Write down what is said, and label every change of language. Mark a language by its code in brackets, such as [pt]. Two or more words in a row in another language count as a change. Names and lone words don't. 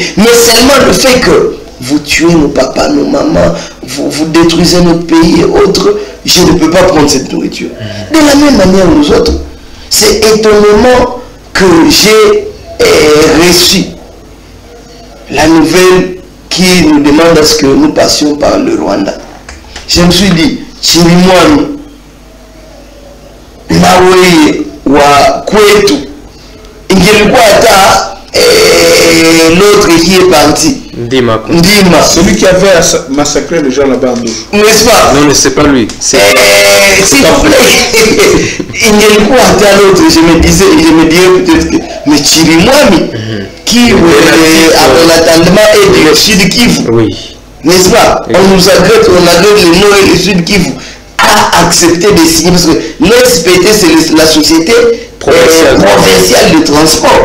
[fr] Mais seulement le fait que vous tuez nos papas, nos mamans, vous détruisez notre pays et autres, je ne peux pas prendre cette nourriture. De la même manière, nous autres, c'est étonnamment que j'ai reçu la nouvelle qui nous demande à ce que nous passions par le Rwanda. Je me suis dit, [sw] Chirimwami, Nawe wa kwetu, ingelikuwa hata [fr] l'autre qui est parti. Ndima. Celui qui avait massacré les gens là-bas en douche. N'est-ce pas? Non, mais c'est pas lui. S'il vous plaît, [sw] ingelikuwa hata [fr] l'autre, je me disais peut-être que, mais Chirimwami, qui en attendant est du Sud Kivu. Oui. N'est-ce pas? On nous agresse, on agresse le Nord et le Sud Kivu. A accepté de signer parce que l'SPT c'est la société provinciale de transport.